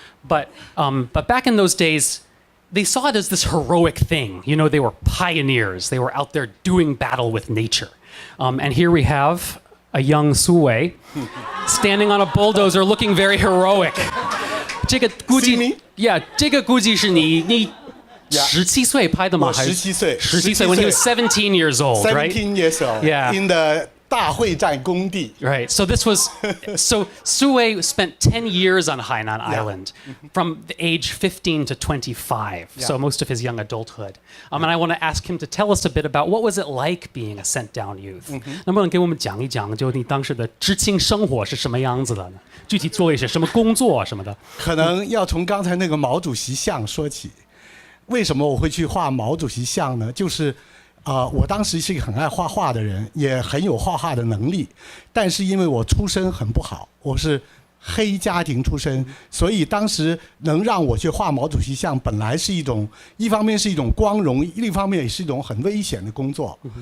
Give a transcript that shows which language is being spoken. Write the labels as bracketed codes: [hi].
[en] But back in those days, they saw it as this heroic thing. You know, they were pioneers. They were out there doing battle with nature. And here we have a young Su Wei standing on a bulldozer looking very heroic. [zh] 这个估计 [en] See me? Yeah, [zh] 这个估计是你17岁拍的吗？还是 17岁 17岁 [en] when he was 17 years old, right? 17 years old. Yeah. In the [zh] 大会战工地. [en] Right. So this was so Su Wei spent 10 years on Hainan Island from the age 15 to 25. So most of his young adulthood. And I want to ask him to tell us a bit about what was it like being a sent down youth. [zh] 能不能给我们讲一讲就你当时的知青生活是什么样子的呢？具体做一些什么工作什么的？可能要从刚才那个毛主席像说起。为什么我会去画毛主席像呢？就是我当时是一个很爱画画的人，也很有画画的能力，但是因为我出身很不好，我是黑家庭出身，所以当时能让我去画毛主席像，本来是一方面是一种光荣，另一方面也是一种很危险的工作。